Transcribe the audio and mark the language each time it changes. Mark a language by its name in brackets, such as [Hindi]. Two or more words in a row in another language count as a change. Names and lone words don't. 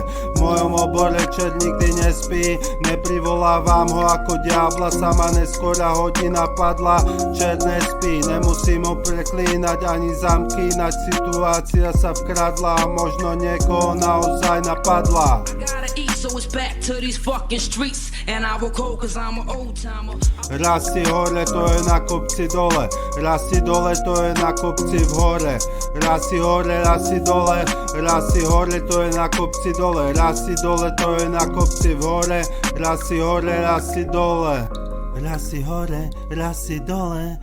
[Slovak] V mojom obore čert nikdy nespí, neprivolávam ho ako diabla, sama neskorá hodina padla. Čert nespí, nemusím ho preklínať ani zamkínať, situácia sa vkradla a možno niekoho naozaj napadla. [English] So it's back to these fucking streets and I will call cause I'm an old timer. [Slovak] Raz si hore, to je na kopci dole. Raz si dole, to je na kopci v hore. Raz si hore, raz si dole. Raz si hore, to je na kopci dole. Raz si dole, to je na kopci v hore. Raz si hore, raz si dole. Raz si hore, raz si dole.